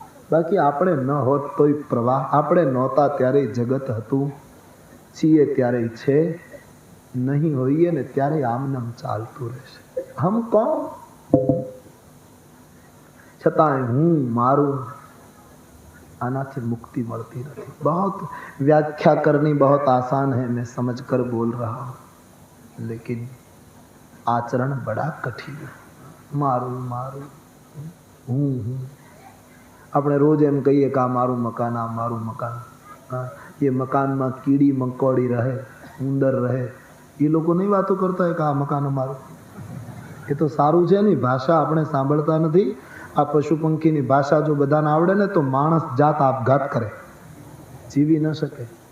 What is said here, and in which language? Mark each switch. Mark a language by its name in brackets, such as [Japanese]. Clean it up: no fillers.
[Gujarati] બાકી આપણે ન હોત તોય પ્રવાહ, આપણે નહોતા ત્યારે જગત હતું, છીએ ત્યારે છે, નહીં હોઈએ ને ત્યારે આમનામ ચાલતું રહેશે. હમ કોણ? છતાંય હું મારું, आनाથી मुक्ति મળતી નથી. [Hindi] बहुत व्याख्या करनी बहुत आसान है, मैं समझ कर बोल रहा हूँ, लेकिन आचरण बड़ा कठिन है. [Gujarati] मारू मारू हूँ આપણે રોજ એમ કહીએ કે આ મારું મકાન, આ મારું મકાન. હા, એ મકાનમાં કીડી મકોડી રહે, ઉંદર રહે, એ લોકો નહીં વાતો કરતા કે આ મકાન અમારું. એ તો સારું છે ને, ભાષા આપણે સાંભળતા નથી. આ પશુ પંખીની ભાષા જો બધાને આવડે ને તો માણસ જાત આપઘાત કરે, જીવી ન શકે.